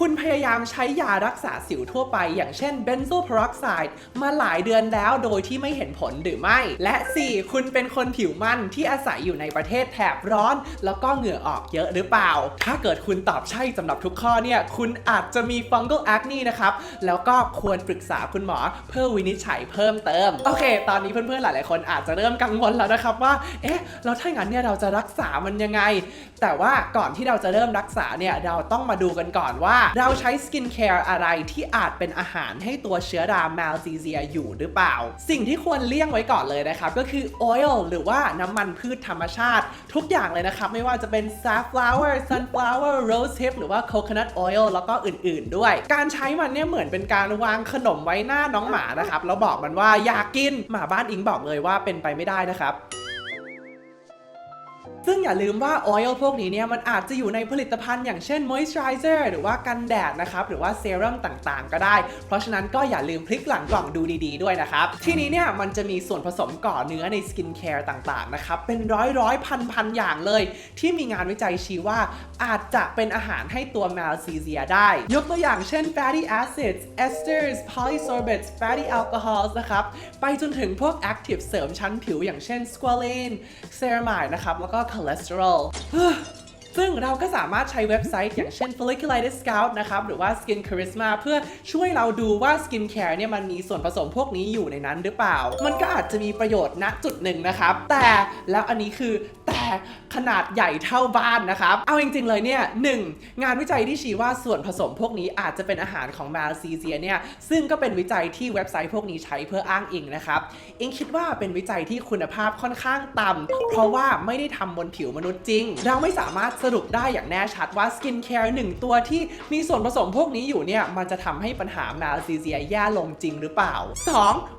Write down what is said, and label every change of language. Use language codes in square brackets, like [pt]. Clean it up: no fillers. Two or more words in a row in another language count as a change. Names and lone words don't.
[th] คุณพยายามใช้ยารักษาสิวทั่วไปอย่างเช่นเบนโซเพอรอกไซด์มาหลายเดือนแล้วโดยที่ไม่เห็นผลหรือไม่ และ 4. คุณเป็นคนผิวมันที่อาศัยอยู่ในประเทศแถบร้อนแล้วก็เหงื่อออกเยอะหรือเปล่าถ้าเกิดคุณตอบใช่สำหรับทุกข้อเนี่ยคุณอาจจะมี [en] fungal acne [th] นะครับแล้วก็ควรปรึกษา คุณหมอเพื่อวินิจฉัยเพิ่มเติมโอเคตอนนี้เพื่อนๆหลายๆคนอาจจะเริ่มกังวลแล้วนะครับว่าแล้วถ้างั้นเนี่ยเราจะรักษามันยังไงแต่ว่าก่ อนที่เราจะเริ่มรักษาเนี่ยเราต้องมาดูกันก่อนว่าเราใช้สกินแคร์อะไรที่อาจเป็นอาหารให้ตัวเชื้อรา Malassezia อยู่หรือเปล่าสิ่งที่ควรเลี่ยงไว้ก่อนเลยนะครับก็คือ oil หรือว่าน้ำมันพืชธรรมชาติทุกอย่างเลยนะครับไม่ว่าจะเป็น [en] safflower sunflower rosehip [th] หรือว่า [en] coconut oil [th] แล้วก็อื่นๆด้วยการใช้มันเนี่ยเหมือนเป็นการวางขนมไว้หน้าน้องหมานะครับแล้วบอกมันว่าอยากกินหมาบ้านอิงบอกเลยว่าเป็นไปไม่ได้นะครับ ซึ่งอย่าลืมว่าออยล์พวกนี้เนี่ยมันอาจจะอยู่ในผลิตภัณฑ์อย่างเช่น moisturizer หรือว่ากันแดดนะครับหรือว่าเซรั่มต่างๆก็ได้เพราะฉะนั้นก็อย่าลืมพลิกหลังกล่องดูดีๆด้วยนะครับทีนี้เนี่ยมันจะมีส่วนผสมก่อเนื้อในสกินแคร์ต่างๆนะครับเป็นร้อยพันอย่าง เลยที่มีงานวิจัยชี้ว่าอาจจะเป็นอาหารให้ตัว Malassezia ได้ยกตัวอย่างเช่น [en] fatty acids esters polysorbates fatty alcohols [th] นะครับไปจนถึงพวก active เสริมชั้นผิวอย่างเช่น [en] squalane ceramide [th] นะครับแล้วก็คอเลสเตอรอล ซึ่งเราก็สามารถใช้เว็บไซต์อย่างเช่น Folliculitis Scout นะครับหรือว่า Skin Charisma เพื่อช่วยเราดูว่า [en] Skin Care [th] เนี่ยมันมีส่วนผสมพวกนี้อยู่ในนั้นหรือเปล่ามันก็อาจจะมี ประโยชน์ณจุดหนึ่งนะครับแต่แล้วอันนี้คือแต่ขนาดใหญ่เท่าบ้านนะครับเอาจริงๆเลยเนี่ย1งานวิจัยที่ชี้ว่าส่วนผสมพวกนี้อาจจะเป็นอาหารของ Malassezia เนี่ยซึ่งก็เป็นวิจัยที่เว็บไซต์พวกนี้ใช้เพื่ออ้างอิงนะครับอิงคิดว่าเป็นวิจัยที่คุณภาพค่อนข้างต่ำเพราะว่าไม่ได้ทำบนผิวมนุษย์จริงเราไม่สามารถสรุปได้อย่างแน่ชัดว่าสกินแคร์1ตัวที่มีส่วนผสมพวกนี้อยู่เนี่ยมันจะทำให้ปัญหา Malassezia แย่ลงจริงหรือเปล่า 2.